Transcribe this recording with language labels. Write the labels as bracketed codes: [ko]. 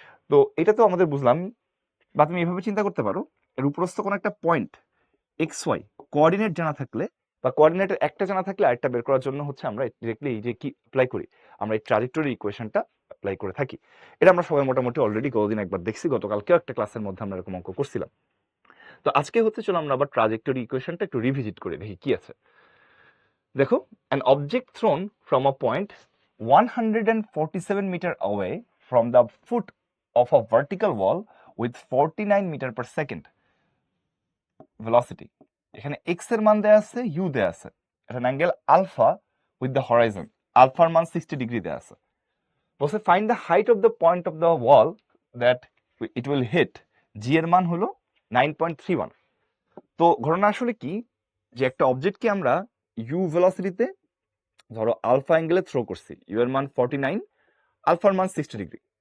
[bn] তো এটা তো আমাদের বুঝলাম, বা তুমি এভাবে চিন্তা করতে পারো, এর উপরস্থ কোনো একটা পয়েন্ট এক্স ওয়াই কোঅর্ডিনেট জানা থাকলে, বা কোঅর্ডিনেটের একটা জানা থাকলে আরেকটা বের করার জন্য হচ্ছে আমরা ডিরেক্টলি এই যে কি অ্যাপ্লাই করি, আমরা এই ট্রাজেক্টরি ইকুয়েশনটা অ্যাপ্লাই করে থাকি। এটা আমরা সবাই মোটামুটি অলরেডি গতদিন একবার দেখছি, গতকালকেও একটা ক্লাসের মধ্যে আমরা এরকম অঙ্ক করছিলাম। তো আজকে হচ্ছে চলো আমরা আবার ট্রাজেক্টরি ইকুয়েশনটা একটু রিভিজিট করে দেখি কি আছে। দেখো, [en] an object thrown from a point 147 meter away from the foot of a vertical wall with 49 meter per second velocity. [bn] এখানে x এর মান দেয়া আছে, u দেয়া আছে, একটা angle alpha with the Horizon, আলফার মান 60 ডিগ্রি দেয়া আছে। [en] বলছে find the height of the point of the wall that it will hit, [bn] জি এর মান হলো 9.31। তো ঘটনা আসলে কি, যে একটা অবজেক্টকে আমরা ইউ ভেলোসিটিতে ধরো আলফা অ্যাঙ্গেলে থ্রো করছি, ইউ এর মান 49, আলফার মান 60 ডিগ্রি।